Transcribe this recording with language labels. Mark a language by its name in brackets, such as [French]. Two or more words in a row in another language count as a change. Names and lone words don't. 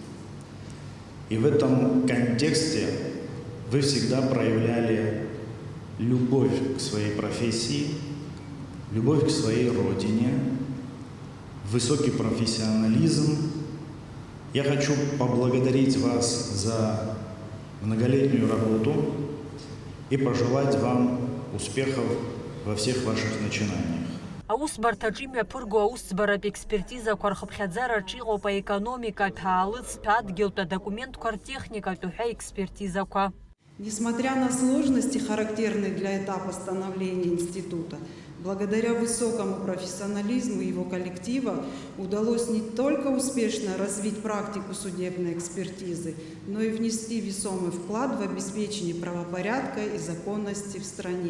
[Russian] И в этом контексте вы всегда проявляли любовь к своей профессии, любовь к своей родине, высокий профессионализм. Я хочу поблагодарить вас за многолетнюю работу и пожелать вам успехов во всех ваших начинаниях. [Abkhazian] Аусбарҭаҿы имҩаԥырго аусӡбаратә експертизақәа рхыԥхьаӡараҿы иҟоуп аекономикатә, ҭаалыцтә, адгьылтә, адокументқәа ртехникатә уҳәа експертизақәа. [Russian] Несмотря на сложности, характерные для этапа становления института, благодаря высокому профессионализму его коллектива удалось не только успешно развить практику судебной экспертизы, но и внести весомый вклад в обеспечение правопорядка и законности в стране.